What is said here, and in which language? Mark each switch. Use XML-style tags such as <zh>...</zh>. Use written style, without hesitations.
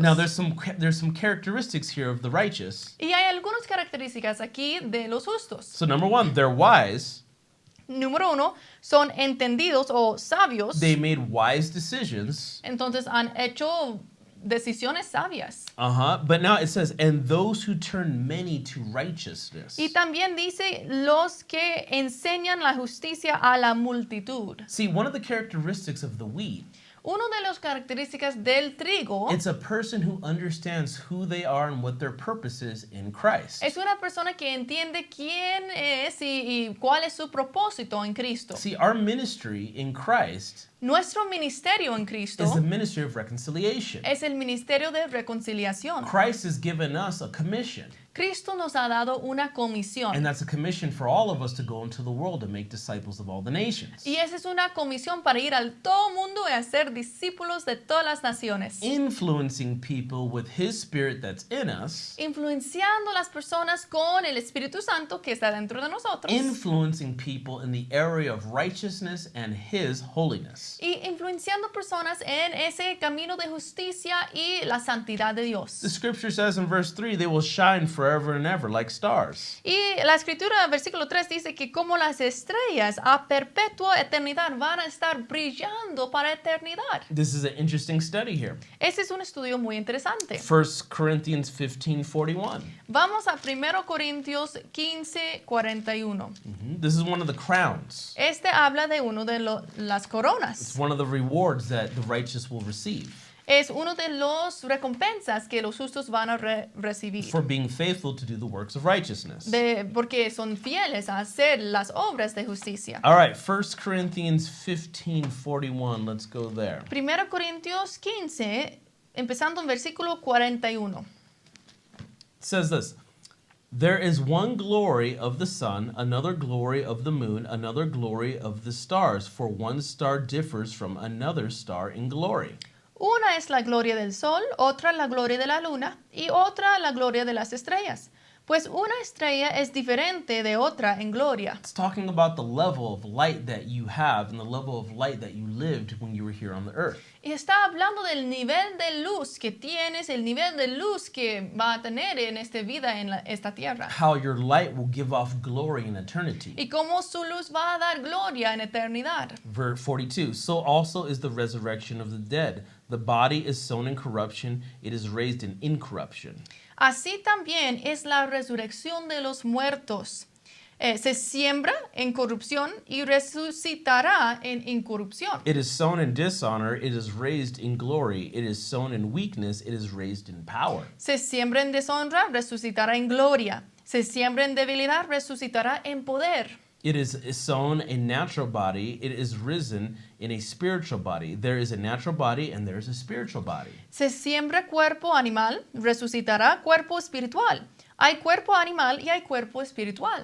<en>Now there's some characteristics here of the righteous.</en> <es>Y hay algunas características aquí de los justos.</es> <en>So number 1, they're wise.</en> <es>Número 1, son entendidos o sabios.</es> <en>They made wise decisions.</en> <es>Entonces han hecho decisiones sabias.</es> <en>But now it says, and those who turn many to righteousness.</en> <es>Y también dice los que enseñan la justicia a la multitud.</es> <en>See, one of the characteristics of the wheat,</en> <es>Una de las características del trigo</es> <en>it's a person who understands who they are and what their purpose is in Christ.</en> <es>es una persona que entiende quién es y cuál es su propósito en Cristo.</es> <en>See, our ministry in Christ</en> <es>Nuestro ministerio en Cristo</es> <en>is the ministry of reconciliation.</en> <es>es el ministerio de reconciliación.</es> <en>Christ has given us a commission,</en> <es>Cristo nos ha dado una comisión.</es> <en>and that's a commission for all of us to go into the world and make disciples of all the nations.</en> <es>Y esa es una comisión para ir al todo mundo y hacer discípulos de todas las naciones.</es> <en>Influencing people with his spirit that's in us,</en> <es>Influenciando a las personas con el Espíritu Santo que está dentro de nosotros.</es> <en>influencing people in the area of righteousness and his holiness.</en> <es>Y influenciando personas en ese camino de justicia y la santidad de Dios.</es> <en>The scripture says in verse 3, they will shine for forever and ever, like stars.</en> <es>Y la escritura, versículo 3, dice que como las estrellas a perpetua eternidad van a estar brillando para eternidad.</es> <en>This is an interesting study here.</en> <es>Ese es un estudio muy interesante.</es> <en>1 Corinthians 15:41.</en> <es>Vamos a 1 Corintios 15:41.</es> <en>This is one of the crowns.</en> <es>Este habla de uno de las</es> <en>It's</en> <es>coronas.</es> <en>one of the rewards that the righteous will receive</en> <es>Es uno de los recompensas que los justos van a recibir.</es> <en>for being faithful to do the works of righteousness.</en> <es>Porque son fieles a hacer las obras de justicia.</es> <en>All right, 1 Corinthians 15:41. Let's go there.</en> <es>1 Corintios 15, empezando en versículo 41.</es> <en>It says this. There is one glory of the sun, another glory of the moon, another glory of the stars, for one star differs from another star in glory.</en> <es>Una es la gloria del sol, otra la gloria de la luna y otra la gloria de las estrellas. Pues una estrella es diferente de otra en gloria.</es> <en>It's talking about the level of light that you have and the level of light that you lived when you were here on the earth.</en> <es>Y está hablando del nivel de luz que tienes, el nivel de luz que va a tener en esta vida, en esta tierra.</es> <en>How your light will give off glory in eternity.</en> <es>Y cómo su luz va a dar gloria en eternidad.</es> <en>Verse 42. So also is the resurrection of the dead. The body is sown in corruption, it is raised in incorruption.</en> <es>Así también es la resurrección de los muertos. Se siembra en corrupción y resucitará en incorrupción.</es> <en>It is sown in dishonor, it is raised in glory. It is sown in weakness, it is raised in power.</en> <es>Se siembra en deshonra, resucitará en gloria. Se siembra en debilidad, resucitará en poder.</es> <en>It is sown a natural body, it is risen in a spiritual body. There is a natural body and there is a spiritual body.</en> <es>Se siembra cuerpo animal, resucitará cuerpo espiritual. Hay cuerpo animal y hay cuerpo espiritual.</es>